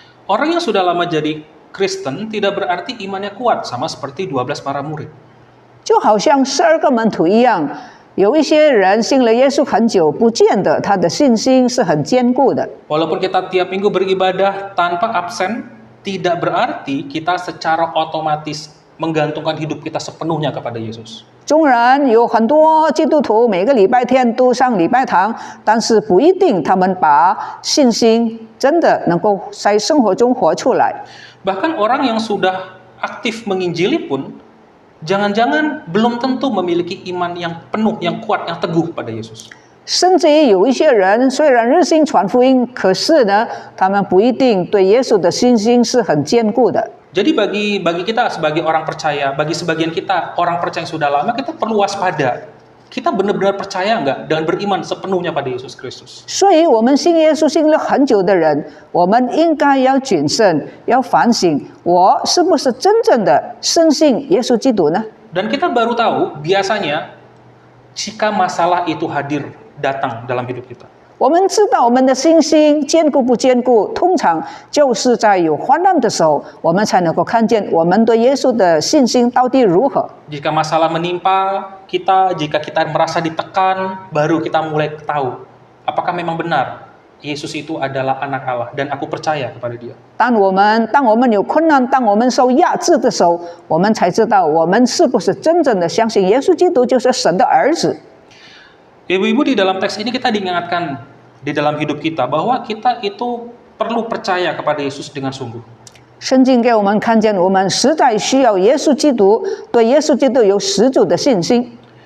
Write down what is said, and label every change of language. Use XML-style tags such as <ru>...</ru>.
<id>Orang yang sudah lama jadi Kristen tidak berarti imannya kuat sama seperti 12 para murid.</id> <zh>就好像12个门徒一样，有一些人信了耶稣很久，不见得他的信心是很坚固的。</zh> <id>Walaupun kita tiap minggu beribadah tanpa absen, tidak berarti kita secara otomatis menggantungkan hidup kita sepenuhnya kepada Yesus.</id> <zh>纵然有很多基督徒每个礼拜天都上礼拜堂，但是不一定他们把信心真的能够在生活中活出来。</zh> <id>Bahkan orang yang sudah aktif menginjili pun jangan-jangan belum tentu memiliki iman yang penuh, yang kuat, yang teguh pada Yesus.</id> <zh>甚至于有一些人虽然热心传福音，可是呢，他们不一定对耶稣的信心是很坚固的。</zh> <id>Jadi bagi kita sebagai orang percaya, bagi sebagian kita orang percaya yang sudah lama, kita perlu waspada. Kita benar-benar percaya nggak dan beriman sepenuhnya pada Yesus Kristus.</id> <zh>所以，我们信耶稣信了很久的人，我们应该要谨慎，要反省，我是不是真正的深信耶稣基督呢？</zh> <id>Dan kita baru tahu biasanya jika masalah itu hadir datang dalam hidup kita.</id> <zh>我们知道我们的信心坚固不坚固，通常就是在有患难的时候，我们才能够看见我们对耶稣的信心到底如何。</zh> <id>Jika masalah menimpa kita, jika kita merasa ditekan, baru kita mulai tahu apakah memang benar Yesus itu adalah anak Allah dan aku percaya kepada Dia.</id> <zh>当我们有困难，当我们受压制的时候，我们才知道我们是不是真正的相信耶稣基督就是神的儿子。</zh> <id>Ibu-ibu, di dalam teks ini kita diingatkan di dalam hidup kita bahwa kita itu perlu percaya kepada Yesus dengan sungguh.</id> <zh>圣经给我们看见，我们实在需要耶稣基督，对耶稣基督有十足的信心。</zh>